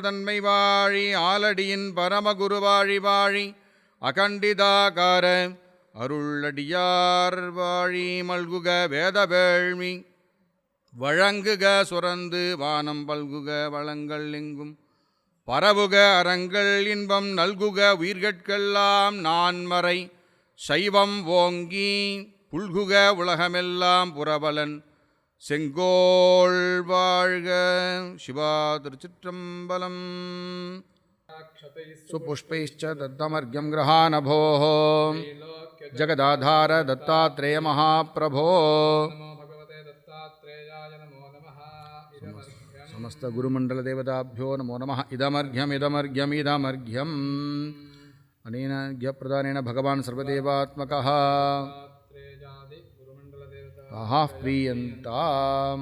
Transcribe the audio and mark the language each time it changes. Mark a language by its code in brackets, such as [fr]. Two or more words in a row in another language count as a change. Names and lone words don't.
[ta] தன்மை வாழி ஆலடியின் பரமகுரு வாழி வாழி அகண்டிதாகார அருளடியார் வாழி மல்குக வேதவேள்வி வழங்குக சுரந்து வானம் பல்குக வளங்கள் எங்கும் பரவுக அறங்கள் இன்பம் நல்குக உயிர்கட்கெல்லாம் நான்மறை சைவம் ஓங்கி புல்குக உலகமெல்லாம் புரபலன் செங்கோள் வாழ்க. சிவா திருச்சிற்றம்பலம். [sa] सुपुष्पैश्च दत्तमर्घ्यं गृहाणप्रभो जगदाधार दत्तात्रेय महाप्रभो. समस्त गुरुमंडल देवताभ्यो नमो नमः. इदमर्घ्यमिदमर्घ्यमिदमर्घ्यम् अनेन ज्ञप्रदानेन भगवान् सर्वदेवात्मकः ताः प्रीयन्ताम्.